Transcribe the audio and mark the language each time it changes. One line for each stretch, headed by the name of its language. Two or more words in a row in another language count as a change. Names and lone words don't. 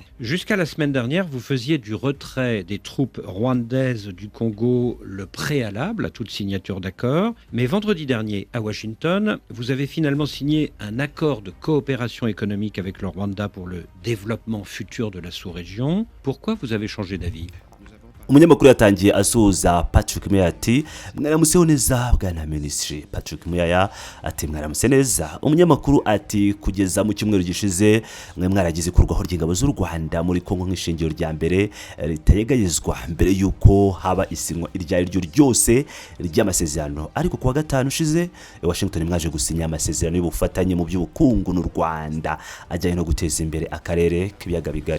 French: Jusqu'à la semaine dernière, vous faisiez du retrait des troupes rwandaises du Congo le préalable à toute signature d'accord. Mais vendredi dernier, à Washington, vous avez finalement signé un accord de coopération économique avec le Rwanda pour le développement futur de la sous-région. Pourquoi vous avez changé d'avis ?
Kinyarwanda: umunyamakuru yatangiye asuhuza Patrick Muyaya ati mwaramutseho neza bwana ministry. Patrick Muyaya ati mwaramutse neza. Umunyamakuru ati kugeza mu cyumweru gishize mwe mwaragize kurwaho ry'ingabo z'u Rwanda muri Congo nk'ishingiro rya mbere ritayegayezwa mbere yuko haba isinywa irya ryo ryose ry'amasezerano, ariko kuwa gatanu ushize Washington mwaje gusinya amasezerano y'ubufatanye mu by'ubukungu n'u Rwanda ajyanye no guteza imbere akarere k'ibiyaga bigari.